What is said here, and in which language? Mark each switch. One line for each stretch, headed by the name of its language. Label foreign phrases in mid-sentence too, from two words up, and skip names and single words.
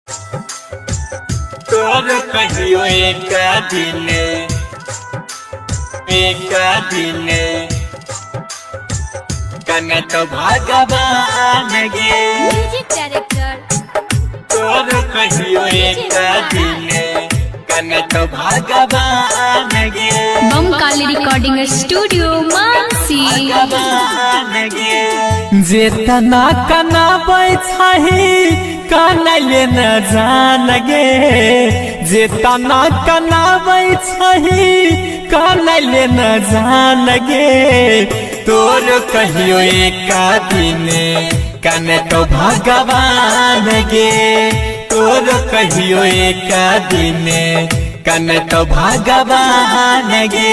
Maithili: तोर कहियो एक दिन कने तो भगवान गे
English: music director
Maithili: तोर कहियो एक दिन कने तो भगवान गे बमकाली रिकॉर्डिंग स्टूडियो मानसी भगवान गे जेतना कनाबै छही कनैले न जान गे जेतना कनाबै छही कनैले न जान गे तोर कहियो एक दिन कने तो भगवान गे तोर कहियो एक दिन कने तो भगवान गे